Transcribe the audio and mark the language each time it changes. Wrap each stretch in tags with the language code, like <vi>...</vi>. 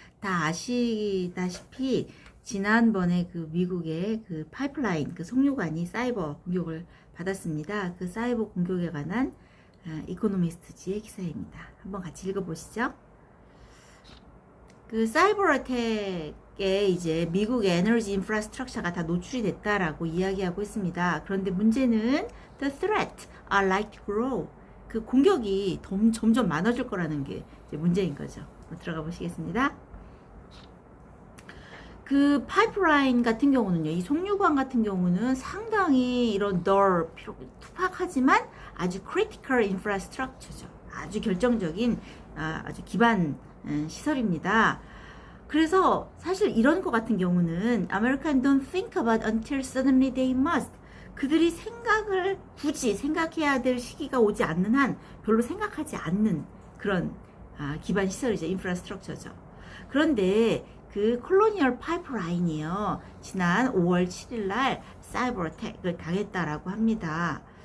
<ko>다 아시다시피 지난번에 그 미국의 그 파이프라인, 그 송유관이 사이버 공격을 받았습니다. 그 사이버 공격에 관한 이코노미스트지의 기사입니다. 한번 같이 읽어보시죠. 그 사이버 어택에 이제 미국의 에너지 인프라스트럭처가 다 노출이 됐다라고 이야기하고 있습니다. 그런데 문제는</ko> <en>the threat are likely to grow.</en> <ko>그 공격이 점점 많아질 거라는 게 이제 문제인 거죠. 들어가 보시겠습니다. 그 파이프라인 같은 경우는요, 이 송유관 같은 경우는 상당히 이런 투박하지만 아주</ko> <en>critical infrastructure</en> <ko>죠. 아주 결정적인 아주 기반 시설입니다. 그래서 사실 이런 것 같은 경우는</ko> <en>Americans don't think about until suddenly they must.</en> <ko>그들이 굳이 생각해야 될 시기가 오지 않는 한 별로 생각하지 않는 그런 기반 시설이죠. 인프라스트럭처죠. 그런데 그 콜로니얼 파이프라인이요, 지난 5월 7일 날 사이버 어택을 당했다라고 합니다.</ko>